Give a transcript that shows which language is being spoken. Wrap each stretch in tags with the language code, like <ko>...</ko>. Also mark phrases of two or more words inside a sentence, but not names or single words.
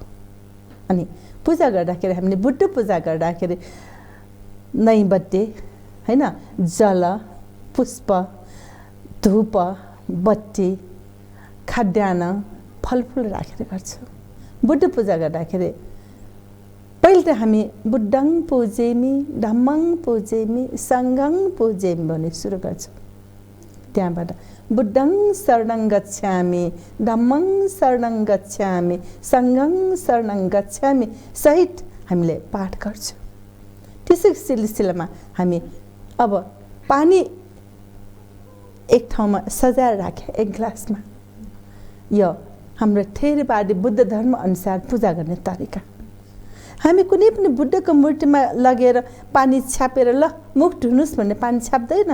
<ne>अनि पूजा गर्दाखेरि हामीले बुद्ध पूजा गर्दाखेरि नैवेद्य, हैन, जल, पुष्प, धूप, बत्ती, खाद्यान्न, फलफुल राखेर गर्छौँ। बुद्ध पूजा गर्दाखेरि पहिले त हामी</ne> <pi>बुद्धं पूजेमि, धम्मं पूजेमि, सङ्घं पूजेमि</pi> <ne>भन्ने सुरु गर्छौँ। त्यहाँबाट</ne> <pi>बुद्धं शरणं गच्छामि, धम्मं शरणं गच्छामि, सङ्घं शरणं गच्छामि</pi> <ne>सहित हामीले पाठ गर्छौँ। त्यसै सिलसिलामा हामी अब पानी एक ठाउँमा सजाएर राखे, एक ग्लासमा। यो हाम्रो थेरवादी बुद्ध धर्म अनुसार पूजा गर्ने तरिका। हामी कुनै पनि बुद्धको मूर्तिमा लगेर पानी छ्यापेर ल मुख धुनुहोस् भन्ने पानी छ्याप्दैन।</ne>